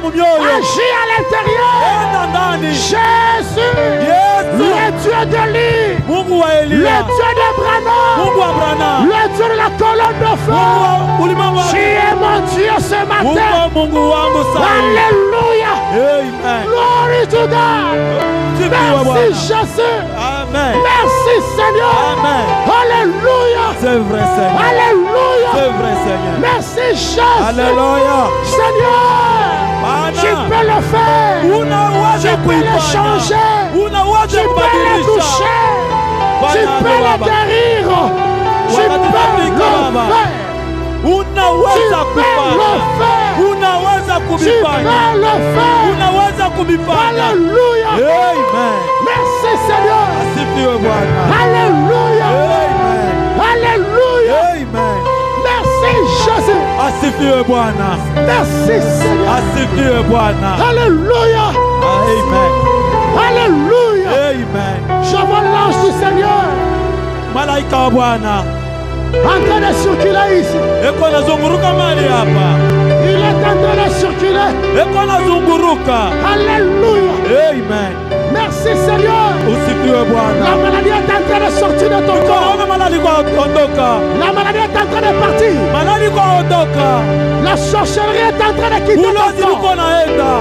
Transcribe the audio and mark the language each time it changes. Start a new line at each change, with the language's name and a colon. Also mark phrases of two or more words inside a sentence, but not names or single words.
French: Agis à l'intérieur. Jésus, le Dieu de l'île, le Dieu de Branham, le Dieu de la colonne de feu. Tu es mon Dieu ce matin. Alléluia.
English: Glory to God.
French: Merci Jésus. Amen. Merci Seigneur. Amen. Alléluia. C'est vrai Seigneur. Alléluia. C'est vrai Seigneur. Merci Jésus. Alléluia. Seigneur, tu peux le faire. Tu peux le changer. Tu peux le toucher. Tu peux le guérir. Tu peux le faire.
Swahili: Unaweza kufanya. Unaweza kufanya.
French: Alléluia. Amen. Merci Seigneur.
Swahili: Asifiwe Bwana.
French: Alléluia. Amen. Alléluia. Amen. Merci Jésus.
Swahili: Asifiwe Bwana.
French: Merci Seigneur.
Swahili: Asifiwe Bwana.
French: Alléluia. Amen. Alléluia. Amen. Je vois l'ange du Seigneur.
Swahili: Malaika wa Bwana
French: en train de circuler ici.
Swahili: Eko nazunguruka mali hapa.
French: Il est en train de circuler.
Swahili: Eko nazunguruka.
French: Alléluia. Amen. Merci Seigneur.
Swahili: Usifiwe Bwana.
French: La maladie est en train de sortir de ton corps. La maladie est en train de partir. La sorcellerie est en train de quitter ton corps.